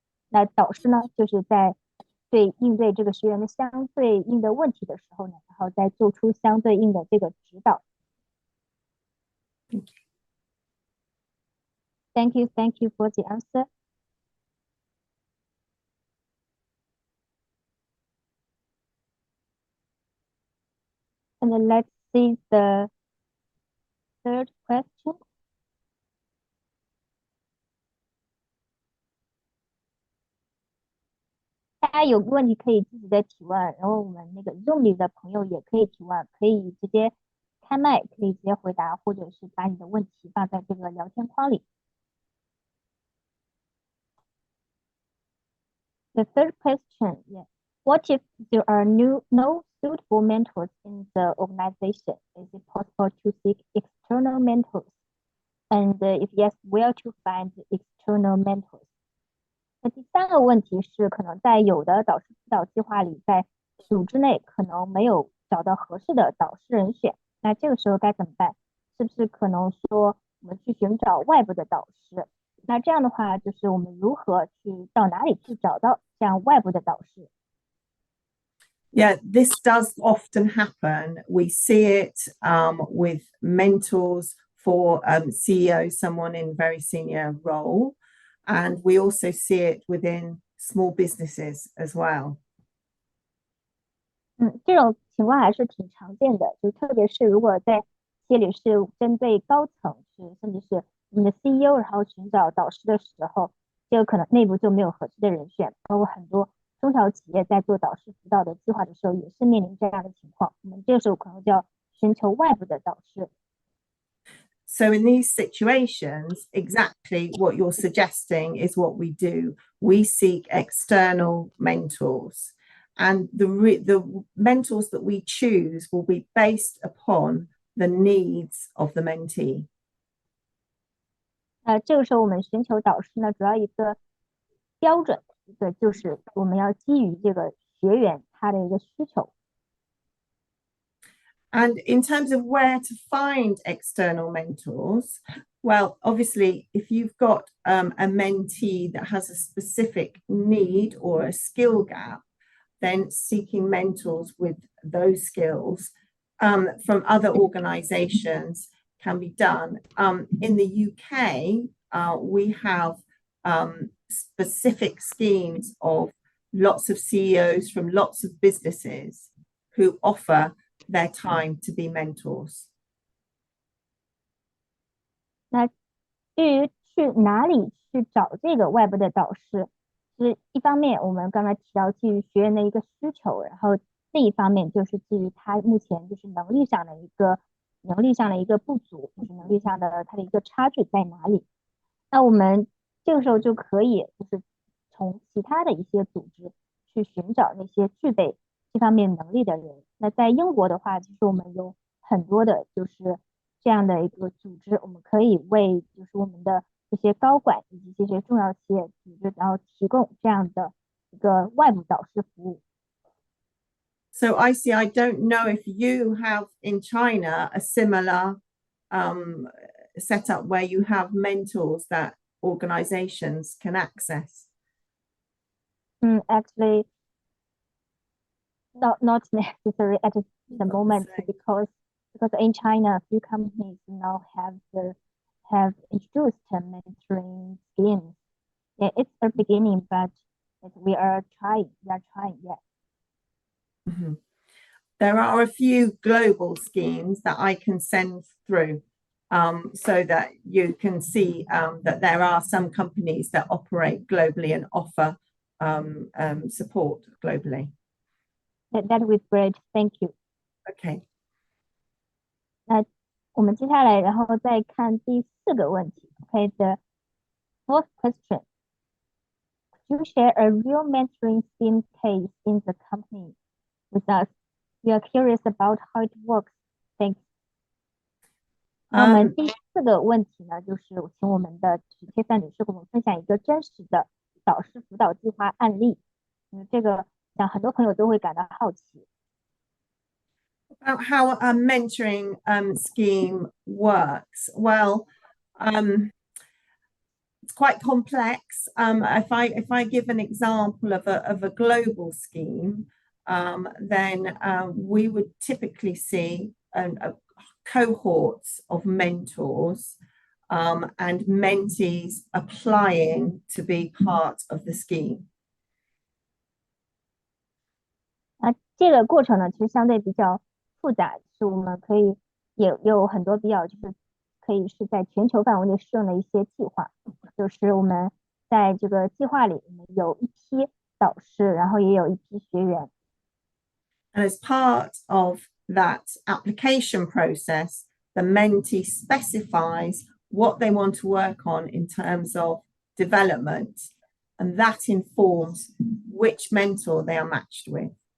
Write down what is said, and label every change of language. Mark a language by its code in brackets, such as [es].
[zh] 那导师呢，就是在应对这个学员的相对应的问题的时候呢，然后再做出相对应的这个指导。 [en] Thank you for the answer. And let's see the third question. [zh] 大家有问题可以自己的提问，然后我们那个 Zoom 里的朋友也可以提问，可以直接开麦，可以直接回答，或者是把你的问题放在这个聊天框里。 [en] The third question, yeah. What if there are no suitable mentors in the organization? Is it possible to seek external mentors? And if yes, where to find external mentors? [zh] 那第三个问题是，可能在有的导师辅导计划里，在组织内可能没有找到合适的导师人选，那这个时候该怎么办？是不是可能说我们去寻找外部的导师？那这样的话，就是我们如何去到哪里去找到这样外部的导师？ [en] Yeah, this does often happen. We see it with mentors for CEOs, someone in a very senior role. And we also see it within small businesses as well. [zh] 这种情况还是挺常见的，就特别是如果在企业里是针对高层，甚至是我们的 CEO，然后寻找导师的时候，这个可能内部就没有合适的人选，包括很多中小企业在做导师辅导的计划的时候，也是面临这样的情况。我们这个时候可能就要寻求外部的导师。 [en] So in these situations, exactly what you're suggesting is what we do. We seek external mentors. And the mentors that we choose will be based upon the needs of the mentee. [zh] 这个时候我们寻求导师呢，主要一个标准，一个就是我们要基于这个学员他的一个需求。 [en] And in terms of where to find external mentors, well, obviously, if you've got a mentee that has a specific need or a skill gap, then seeking mentors with those skills from other organizations can be done. In the UK, we have specific schemes of lots of CEOs from lots of businesses who offer their time to be mentors. [zh] 那至于去哪里去找这个外部的导师，是一方面我们刚才提到基于学员的一个需求，然后另一方面就是基于他目前就是能力上的一个不足，就是能力上的他的一个差距在哪里。那我们这个时候就可以就是从其他的一些组织去寻找那些具备这方面能力的人。那在英国的话，其实我们有很多的就是这样的一个组织，我们可以为就是我们的这些高管以及这些重要企业组织，然后提供这样的一个外部导师服务。 [en] So I don't know if you have in China a similar set up where you have mentors that organizations can access? Actually, not necessary at the moment, because in China, a few companies now have introduced mentoring schemes. Yeah, it's the beginning, but we are trying. Yeah. Mm-hmm. There are a few global schemes that I can send through, so that you can see that there are some companies that operate globally and offer support globally. That would be great. Thank you. Okay. [zh] 那我们接下来，然后再看第4个问题。 [en] Okay, the fourth question. Could you share a real mentoring scheme case in the company with us? We are curious about how it works. Thanks. [zh] 那我们第4个问题呢，就是请我们的Tessa女士跟我们分享一个真实的导师辅导计划案例。这个想很多朋友都会感到好奇。 [en] About how a mentoring scheme works. Well, it's quite complex. If I give an example of a global scheme, then we would typically see cohorts of mentors and mentees applying to be part of the scheme. [zh] 这个过程呢，其实相对比较复杂，是我们可以也有很多比较就是可以是在全球范围内适用的一些计划。就是我们在这个计划里，我们有一批导师，然后也有一批学员。 [en] And as part of that application process, the mentee specifies what they want to work on in terms of development, and that informs which mentor they are matched with.